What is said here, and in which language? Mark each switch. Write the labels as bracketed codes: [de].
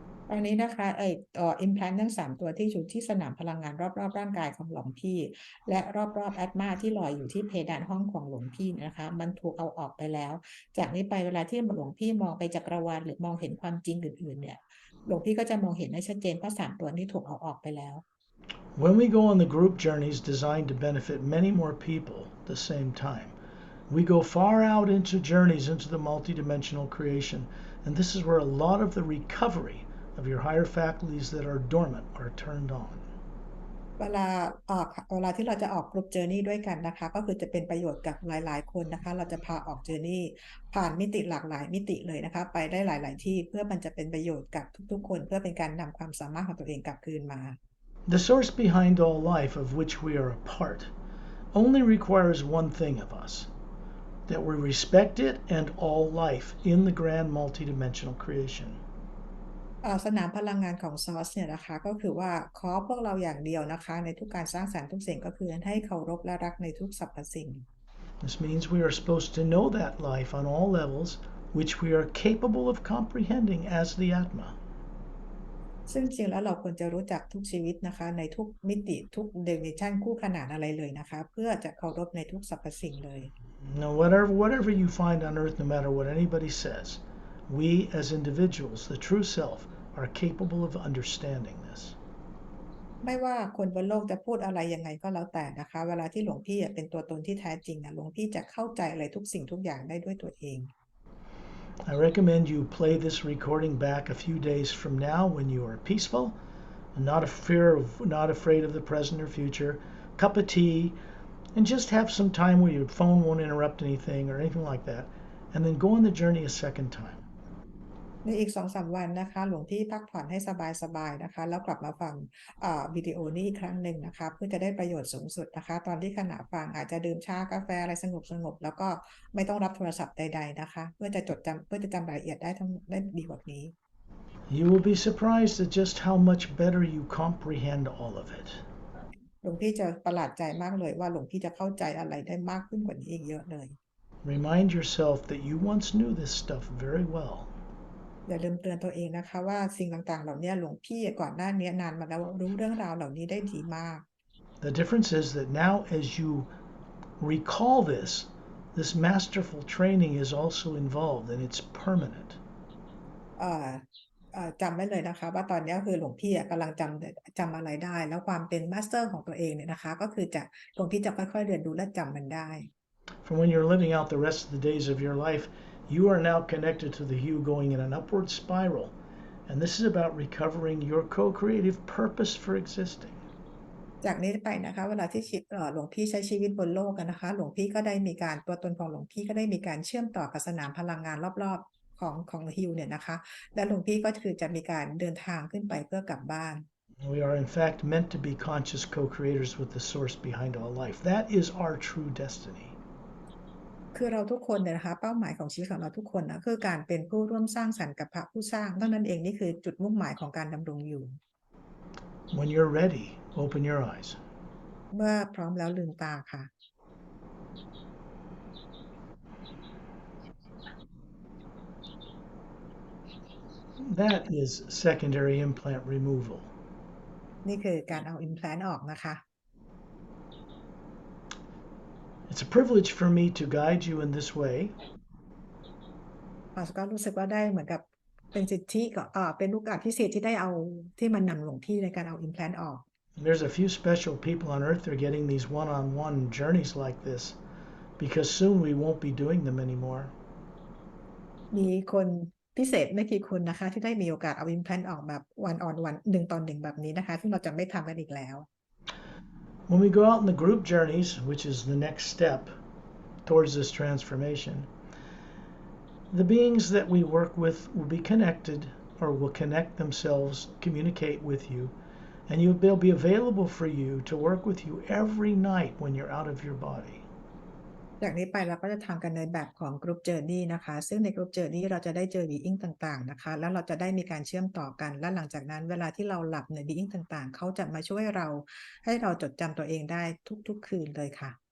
[th] ตอนนี้นะคะimplant ทั้ง3 ตัวที่อยู่ที่สนามพลังงานรอบๆร่างกายของหลวงพี่และรอบๆแอตมาที่ลอยอยู่ที่เพดานห้องของหลวงพี่นะคะมันถูกเอาออกไปแล้วจากนี้ไปเวลาที่หลวงพี่มองไปจักรวาลหรือมองเห็นความจริงอื่นๆเนี่ยหลวงพี่ก็จะมองเห็นได้ชัดเจนเพราะ3 ตัวนี้ถูกเอาออกไปแล้ว [en] When we go on the group journeys designed to benefit many more people at the same time, we go far out into journeys into the multidimensional creation, and this is where a lot of the recovery of your higher faculties that are dormant are turned on. [th] เวลาที่เราจะออกกรุ๊ปเจอร์นี่ด้วยกันนะคะก็คือจะเป็นประโยชน์กับหลายๆคนนะคะเราจะพาออกเจอร์นี่ผ่านมิติหลากหลายมิติเลยนะคะไปได้หลายๆที่เพื่อมันจะเป็นประโยชน์กับทุกๆคนเพื่อเป็นการนำความสามารถของตัวเองกลับคืนมา [en] The source behind all life of which we are a part only requires one thing of us, that we respect it and all life in the grand multidimensional creation. [th] สนามพลังงานของซอสเนี่ยนะคะก็คือว่าขอพวกเราอย่างเดียวนะคะในทุกการสร้างสรรค์ทุกสิ่งก็คือให้เคารพและรักในทุกสรรพสิ่ง [en] This means we are supposed to know that life on all levels which we are capable of comprehending as the Atma. [th] ซึ่งจริงแล้วเราควรจะรู้จักทุกชีวิตนะคะในทุกมิติทุกเดมิชันคู่ขนานอะไรเลยนะคะเพื่อจะเคารพในทุกสรรพสิ่งเลย [en] Now, whatever you find on earth, no matter what anybody says, We as individuals, the true self, are capable of understanding this. [th] ไม่ว่าคนบนโลกจะพูดอะไรยังไงก็แล้วแต่นะคะเวลาที่หลวงพี่เป็นตัวตนที่แท้จริงหลวงพี่จะเข้าใจอะไรทุกสิ่งทุกอย่างได้ด้วยตัวเอง [en] I recommend you play this recording back a few days from now when you are peaceful and not afraid of the present or future, cup of tea, and just have some time where your phone won't interrupt anything or anything like that, and then go on the journey a second time. [th] ในอีก 2-3 วันนะคะหลวงพี่พักผ่อนให้สบายๆนะคะแล้วกลับมาฟังวิดีโอนี้อีกครั้งหนึ่งนะคะเพื่อจะได้ประโยชน์สูงสุดนะคะตอนที่ขณะฟังอาจจะดื่มชากาแฟอะไรสงบๆแล้วก็ไม่ต้องรับโทรศัพท์ใดๆนะคะเพื่อจะจำรายละเอียดได้ดีกว่านี้ [en] You will be surprised at just how much better you comprehend all of it. [th] หลวงพี่จะประหลาดใจมากเลยว่าหลวงพี่จะเข้าใจอะไรได้มากขึ้นกว่านี้อีกเยอะเลย [en] Remind yourself that you once knew this stuff very well. [th] อย่าลืมเตือนตัวเองนะคะว่าสิ่งต่างๆเหล่านี้หลวงพี่ก่อนหน้านี้นานมาแล้วรู้เรื่องราวเหล่านี้ได้ดีมาก [en] The difference is that now as you recall this masterful training is also involved and it's permanent. [th] จำไว้เลยนะคะว่าตอนนี้คือหลวงพี่กำลังจำอะไรได้แล้วความเป็นมาสเตอร์ของตัวเองเนี่ยนะคะก็คือหลวงพี่จะค่อยๆเรียนรู้และจำมันได้ [en] From when you're living out the rest of the days of your life, you are now connected to the hue going in an upward spiral. And this is about recovering your co-creative purpose for existing. [th] จากนี้ไปนะคะเวลาที่หลวงพี่ใช้ชีวิตบนโลกกันนะคะหลวงพี่ก็ได้มีการตัวตนของหลวงพี่ก็ได้มีการเชื่อมต่อกับสนามพลังงานรอบๆของฮิวเนี่ยนะคะและหลวงพี่ก็คือจะมีการเดินทางขึ้นไปเพื่อกลับบ้าน [en] We are in fact meant to be conscious co-creators with the source behind all life. That is our true destiny. [th] คือเราทุกคนเนี่ยนะคะเป้าหมายของชีวิตของเราทุกคนนะคือการเป็นผู้ร่วมสร้างสรรค์กับพระผู้สร้างเท่านั้นเองนี่คือจุดมุ่งหมายของการดำรงอยู่ [en] When you're ready, open your eyes. [th] เมื่อพร้อมแล้วลืมตาค่ะ [en] That is secondary implant removal. [th] นี่คือการเอา implant ออกนะคะ [en] It's a privilege for me to guide you in this way. [th] ก็รู้สึกว่าได้เหมือนกับเป็นสิทธิเป็นโอกาสพิเศษที่ได้เอาที่มันนำหลวงพี่ในการเอา implant ออก [en] There's a few special people on earth that are getting these one-on-one journeys like this because soon we won't be doing them anymore. [th] มีคนพิเศษไม่กี่คนนะคะที่ได้มีโอกาสเอา implant ออกแบบ [en] one on one [th] 1 ต่อ 1แบบนี้นะคะซึ่งเราจะไม่ทำกันอีกแล้ว [en] When we go out in the group journeys, which is the next step towards this transformation, the beings that we work with will be connected or will connect themselves, communicate with you, and they'll be available for you to work with you every night when you're out of your body. [th] จากนี้ไปเราก็จะทำกันในแบบของ Group Journey นะคะซึ่งใน Group Journey เราจะได้เจอ Being ต่างๆนะคะแล้วเราจะได้มีการเชื่อมต่อกันและหลังจากนั้นเวลาที่เราหลับใน Being ต่างๆเขาจะมาช่วยเรา ให้เราจดจำตัวเองได้ทุกๆคืนเลยค่ะ